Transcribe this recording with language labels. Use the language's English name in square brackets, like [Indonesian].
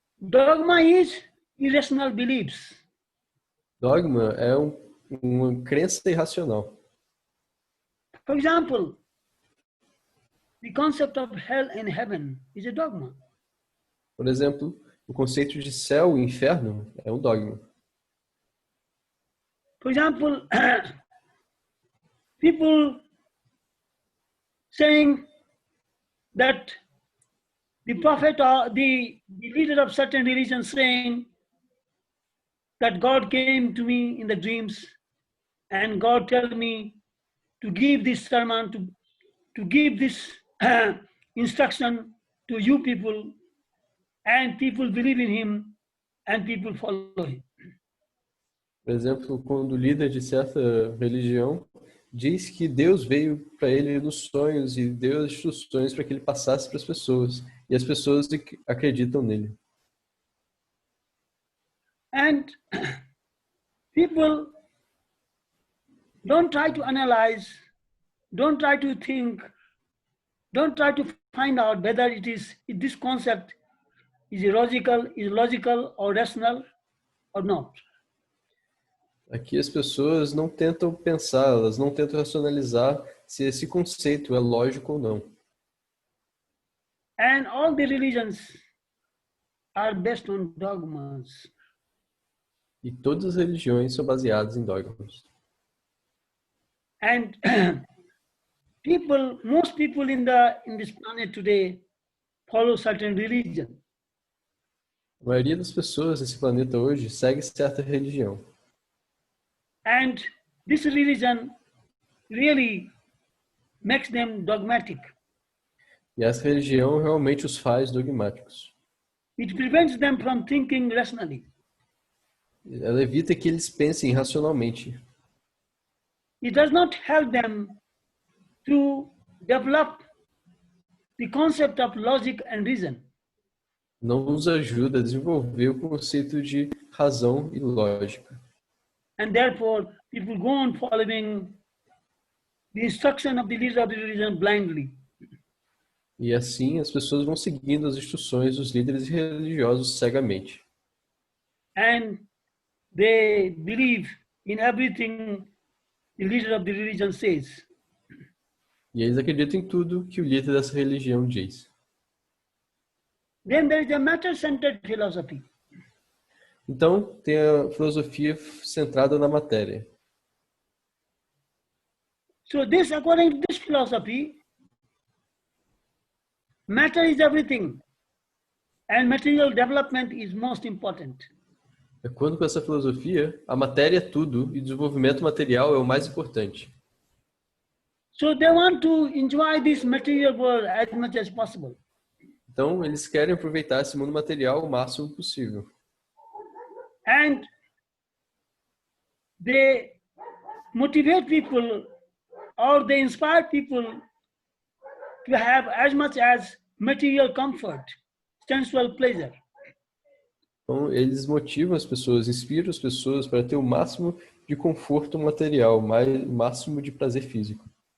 [English] Dogma is irrational beliefs. [Portuguese] Dogma é uma crença irracional. [English] For example, the concept of hell and heaven is a dogma. [Portuguese] Por exemplo, o conceito de céu e inferno é um dogma. [English] For example, people saying that the prophet or the leader of certain religion saying that God came to me in the dreams and God told me to give this sermon, to give this instruction to you people, and people believe in him and people follow him. [Portuguese] Por exemplo, quando o líder de certa religião diz que Deus veio para ele nos sonhos e deu as instruções para que ele passasse para as pessoas, e as pessoas acreditam nele. [English] And people don't try to analyze, don't try to think, don't try to find out whether this concept is logical or rational or not. [Portuguese] Aqui as pessoas não tentam pensar, elas não tentam racionalizar se esse conceito é lógico ou não. [English] And all the religions are based on dogmas. [Portuguese] E todas as religiões são baseadas em dogmas. [English] And most people in this planet today follow certain religion. [Portuguese] A maioria das pessoas nesse planeta hoje segue certa religião. [English] And this religion really makes them dogmatic. [Portuguese] E essa religião realmente os faz dogmáticos. [English] It prevents them from thinking rationally. [Portuguese] Ela evita que eles pensem racionalmente. [English] It does not help them to develop the concept of logic and reason. [Portuguese] Não nos ajuda a desenvolver o conceito de razão e lógica. [English] And therefore, people go on following the instruction of the leader of the religion blindly. [Portuguese] E assim as pessoas vão seguindo as instruções dos líderes religiosos cegamente. [English] And they believe in everything the leader of the religion says. [Portuguese] E eles acreditam em tudo que o líder dessa religião diz. [English] Then there is a matter-centered philosophy. [Portuguese] Então, tem a filosofia centrada na matéria. [English] So according to this philosophy, matter is everything, and material development is most important. [Portuguese] De acordo com essa filosofia, a matéria é tudo e o desenvolvimento material é o mais importante. [English] So they want to enjoy this material world as much as possible. [Portuguese] Então, eles querem aproveitar esse mundo material o máximo possível. [English] And they motivate people or they inspire people to have as much as material comfort, sensual pleasure. [Portuguese] Então, eles motivam as pessoas, inspiram as pessoas para ter o máximo de conforto material, o máximo de prazer físico.